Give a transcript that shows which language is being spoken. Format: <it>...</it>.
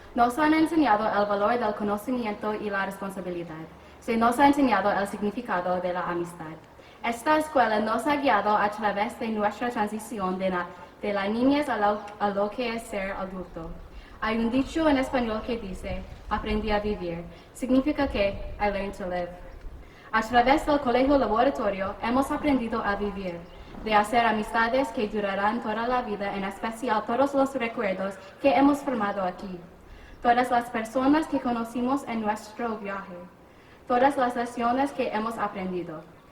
<es>Nos han enseñado el valor del conocimiento y la responsabilidad. Se nos ha enseñado el significado de la amistad. Esta escuela nos ha guiado a través de nuestra transición de la niñez a lo que es ser adulto. Hay un dicho en español que dice, aprendí a vivir. Significa que</es> <en>I learned to live.</en> <es>A través del colegio laboratorio hemos aprendido a vivir, de hacer amistades que durarán toda la vida, en especial todos los recuerdos que hemos formado aquí, todas las personas que conocimos en nuestro viaje, todas las lecciones que hemos aprendido.</es>